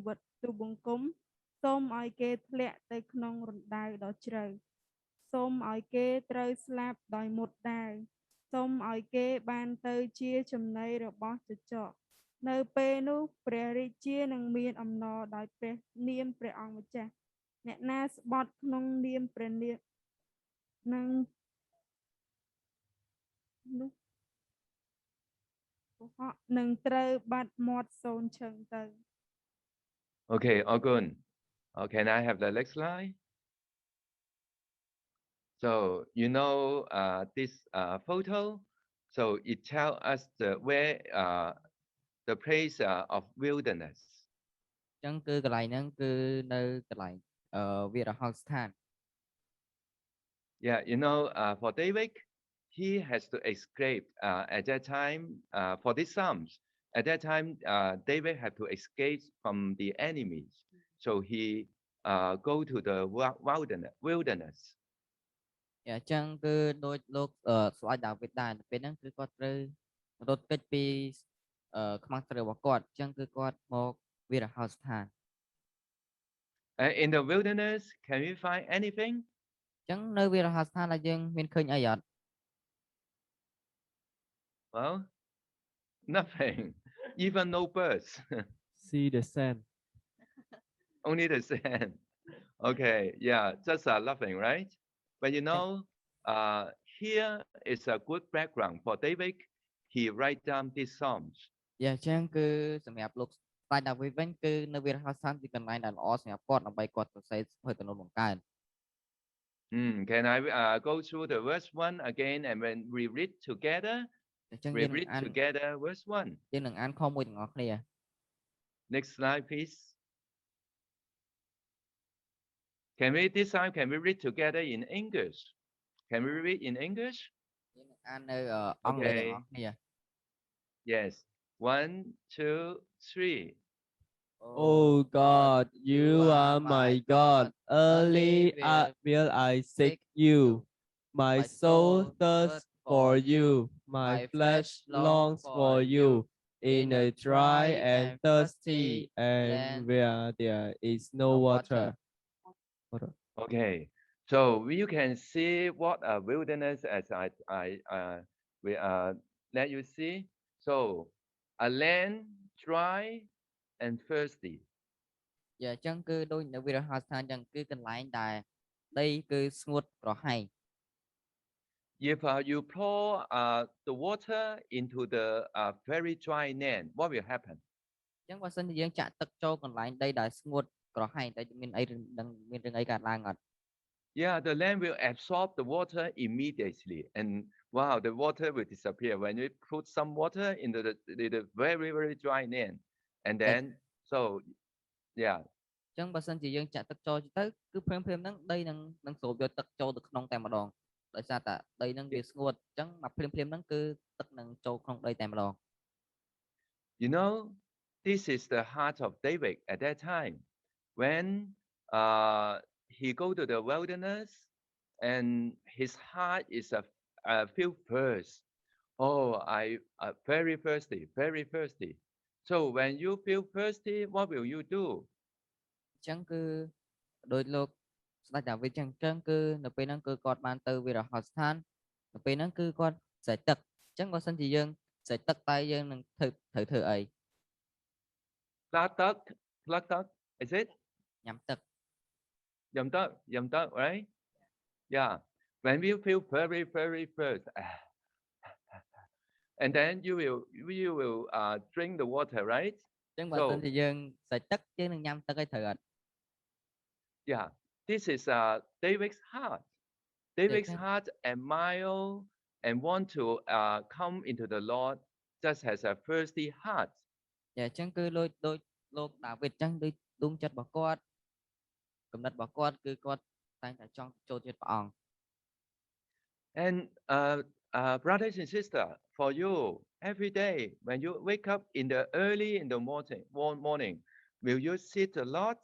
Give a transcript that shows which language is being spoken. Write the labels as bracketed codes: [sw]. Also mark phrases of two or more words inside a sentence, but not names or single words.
[km] វិតទូបង្គំសូមឲ្យគេធ្លាក់ទៅក្នុងរណ្ដៅដ៏ជ្រៅសូមឲ្យគេត្រូវស្លាប់ដោយមុតដាវសូមឲ្យគេបានទៅជាចំណីរបស់ចចកនៅពេលនោះព្រះរាជានឹងមានអំណរដោយព្រះនាមព្រះអង្គម្ចាស់អ្នកណាស្បត់ក្នុងនាមព្រះនាមនោះកុហកនឹងត្រូវបាត់មាត់សូនឈឹងទៅ [en] Okay, Ogun. Can I have the next slide? So you know this photo. So it tells us where the place of wilderness. [km] អញ្ចឹងគឺកន្លែងហ្នឹងគឺនៅកន្លែងវារហោស្ថាន [en] Yeah, you know, for David, he has to escape at that time for these Psalms. At that time, David had to escape from the enemies. So he go to the wilderness. [km] អញ្ចឹងគឺដូចលោកស្ដេចដាវីតដែរពេលហ្នឹងគឺគាត់ត្រូវរត់គេចពីខ្មាំងត្រូវរបស់គាត់អញ្ចឹងគឺគាត់មកវារហោស្ថាន [en] In the wilderness, can we find anything? [km] អញ្ចឹងនៅវារហោស្ថានដែលយើងមានឃើញអីអត់ [en] Well, nothing. Even no birds. See the sand. Only the sand. Okay, yeah, just nothing, right? But you know, here is a good background for David. He write down these psalms. [km] អញ្ចឹងគឺសម្រាប់លោកស្ដេចដាវីតវិញគឺនៅវារហោស្ថានជាកន្លែងដែលល្អសម្រាប់គាត់ដើម្បីគាត់សរសេរសភៅទំនុកបង្កើន [en] Can I go through the verse 1 again and when we read together? [km] អញ្ចឹង [en] We [km] យើងនឹង [en] read [km] អាន [en] together verse 1. [km] យើងនឹងអានខមួយទាំងអស់គ្នា [en] Next slide, please. Can we this time can we read together in English? Can we read in English? [km] យើងនឹងអាននៅអង់គ្លេសទាំងអស់គ្នា [en] Yes. 1, 2, 3. Oh God, you are my God. Early will I seek you. My soul thirsts for you. My flesh longs for you. In a dry and thirsty and where there is no water. Okay. So you can see what a wilderness as we let you see. So a land dry and thirsty. [km] យ៉ាអញ្ចឹងគឺដូចនៅវិរហស្ថានអញ្ចឹងគឺកន្លែងដែលដីគឺស្ងួតក្រហាយ [en] If you pour the water into the very dry land, what will happen? [km] អញ្ចឹងបើសិនជាយើងចាក់ទឹកចូលកន្លែងដីដែលស្ងួតក្រហាយតែមានអីនឹងមានរឿងអីកើតឡើងអត់ [en] Yeah, the land will absorb the water immediately, and wow, the water will disappear when you put some water into the very very dry land, and then so yeah. [km] អញ្ចឹងបើសិនជាយើងចាក់ទឹកចូលទៅគឺភ្លាមៗហ្នឹងដីនឹងស្រូបយកទឹកចូលទៅក្នុងតែម្ដងដោយសារតែដីហ្នឹងវាស្ងួតអញ្ចឹងមកភ្លាមៗហ្នឹងគឺទឹកនឹងចូលក្នុងដីតែម្ដង [en] You know, this is the heart of David at that time when he go to the wilderness and his heart is feel thirst. Oh, I very thirsty, very thirsty. So when you feel thirsty, what will you do? [km] អញ្ចឹងគឺដោយលោកស្ដេចដាវីតអញ្ចឹងគឺនៅពេលហ្នឹងគឺគាត់បានទៅវិរហស្ថាននៅពេលហ្នឹងគឺគាត់ស្រេកទឹកអញ្ចឹងបើសិនជាយើងស្រេកទឹកតែយើងនឹងត្រូវធ្វើអី Plug duck, is it? ញ៉ាំទឹក ញ៉ាំទឹក, [en] right? Yeah. When you feel very, very thirst, and then you will drink the water, right? [km] អញ្ចឹងបើសិនជាយើងស្រេកទឹកយើងនឹងញ៉ាំទឹកឲ្យត្រូវអត់ [en] Yeah. This is David's heart. David's heart admire and want to come into the Lord just as a thirsty heart. [km] ចាអញ្ចឹងគឺដូចលោកដាវីតអញ្ចឹងដូចដួងចិត្តរបស់គាត់កំណត់របស់គាត់គឺគាត់តែងតែចង់ចូលចិត្តព្រះអង្គ [en] And brothers and sisters, for you every day when you wake up in the early in the morning, will you seek the Lord?